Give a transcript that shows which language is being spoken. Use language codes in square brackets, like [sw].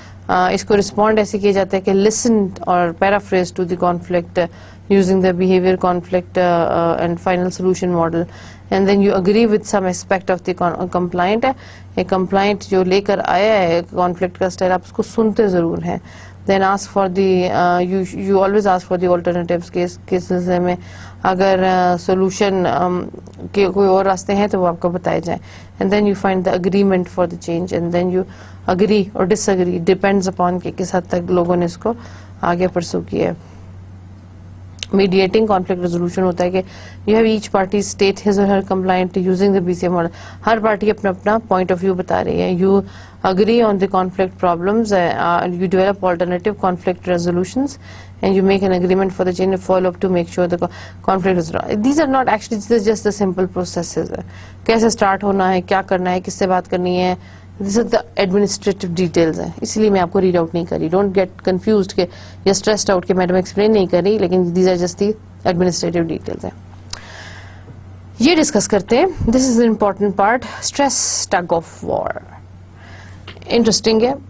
[ur] اس کو [en] respond [ur] ایسے کیا جاتا ہے کہ [en] listen or paraphrase to the conflict using the behavior conflict and final solution model, and then you agree with some aspect of the compliant. [ur] ایک compliant جو لے کر آیا ہے conflict کا style, آپ اس کو سنتے ضرور ہیں. [en] Then ask for the you always ask for the alternatives [ur] کے سلسلے میں اگر solution کے کوئی اور راستے ہیں تو وہ آپ کو بتائے جائیں, [en] and then you find the agreement for the change, and then you agree or disagree, depends upon [ur] کہ کس حد تک لوگوں نے اس کو آگے پرسو کیا ہے. [en] mediating conflict resolution [ur] ہوتا ہے کہ [en] You have each party state his or her complaint using the BCM model. [ur] Hare party اپنا اپنا پوائنٹ آف ویو بتا رہی ہے. [en] You agree on the conflict problems, you develop alternative conflict resolutions, and you make an agreement for the change and follow up to make sure the conflict is resolved. These are not actually, these are just the simple processes. [ur] کیسے start ہونا ہے, کیا کرنا ہے, کس سے بات کرنی ہے, [en] These are the administrative details [ur] ہیں, اس لیے میں آپ کو ریڈ آؤٹ نہیں کری. [en] don't get confused کہ یا stressed out [ur] کہ میڈم ایکسپلین نہیں کر رہی, [en] لیکن these are just the administrative details ہیں. [ur] یہ ڈسکس کرتے ہیں. [en] This is an important part, stress tug of war. [ur] Interesting ہے.